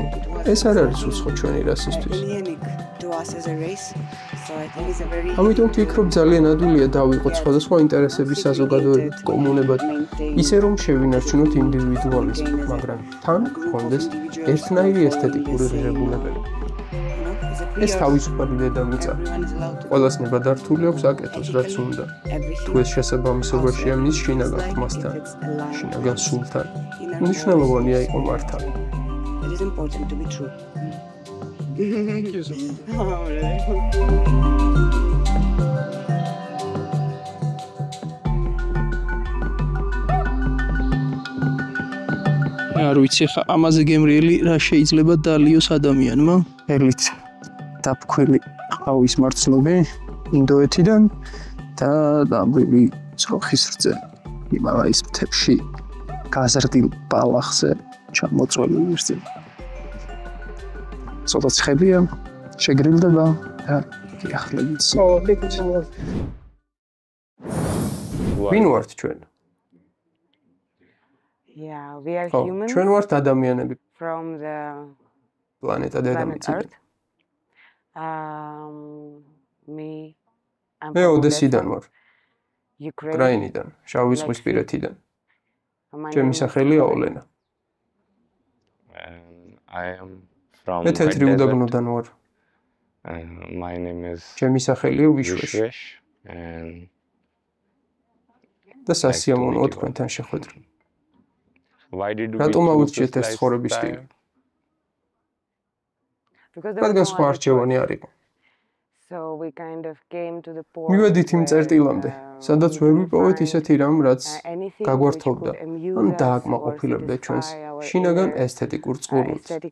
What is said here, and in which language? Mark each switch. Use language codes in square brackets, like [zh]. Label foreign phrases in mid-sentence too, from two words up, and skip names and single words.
[ka] ეს არ არის უცხო ჩვენი რასისთვის. ამიტომ ვფიქრობ ძალიან ადვილია დავიყოთ სხვადასხვა ინტერესების საზოგადოებად, კომუნებად, ისე რომ შევინარჩუნოთ ინდივიდუალიზმი, მაგრამ თან გქონდეს ერთნაირი ესთეტიკური ღირებულებები. ეს თავისუფალი დედამიწა. ყველას ნებადართული აქვს აკეთოს, რაც უნდა. თუ ეს შესაბამისობაშია მის შინაგან ხმასთან, შინაგან სულთან, მნიშვნელოვანია იყო მართალი. [en] It is important to be true. Thank you so much. [ka] არ ვიცი ხა ამაზე გემრიელი რა შეიძლება დალიოს ადამიანმა. ელით დაფქვილი ყავის მარცვლები ინდოეთიდან და დამბილი ძროხის რძე იმავაის მთებში გაზრდილ ბალახზე ჩამოწვეული რძე. ცოტა ცხელია, შეგრილდება და გიახლებით. ვინ ვართ ჩვენ? [en] Yeah, we are humans [ka] ჩვენ ვართ ადამიანები [en] from the [ka] პლანეტა დედამიწიდან. მე ოდესიდან ვარ. უკრაინიდან, შავი ზღვისპირეთიდან. ჩემი სახელია ოლენა. [en] I am from [ka] მე თეთრი უდაბნოდან ვარ. [en] My name is [ka] ჩემი სახელია ვიშვეშ. და სასიამოვნოა თქვენთან შეხვედრა. რატომ აუჩიეთ ეს ცხოვრების სტილი? რადგან სხვა არჩევანი არ იყო. მივედით იმ წერტილამდე, სადაც ვერ ვიპოვეთ ისეთი რამ, რაც გაგვართობდა, ან დააკმაყოფილებდა ჩვენს შინაგან ესთეტიკურ წყურვილს.